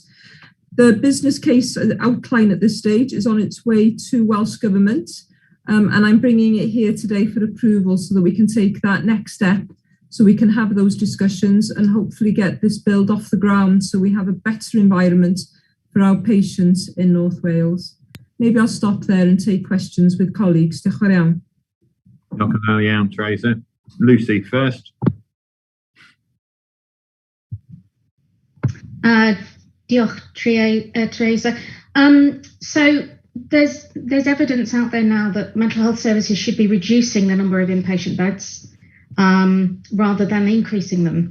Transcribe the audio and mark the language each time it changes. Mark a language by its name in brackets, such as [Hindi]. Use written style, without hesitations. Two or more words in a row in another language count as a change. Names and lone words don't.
[English] The business case outline at this stage is on its way to Welsh Government, and I'm bringing it here today for approval so that we can take that next step, so we can have those discussions and hopefully get this build off the ground so we have a better environment for our patients in North Wales. Maybe I'll stop there and take questions with colleagues. [Welsh] Diolch yn fawr. Diolch yn fawr, [English] Teresa. Lucy first. [Welsh] Diolch, Teresa. [English] So there's evidence out there now that mental health services should be reducing the number of inpatient beds rather than increasing them.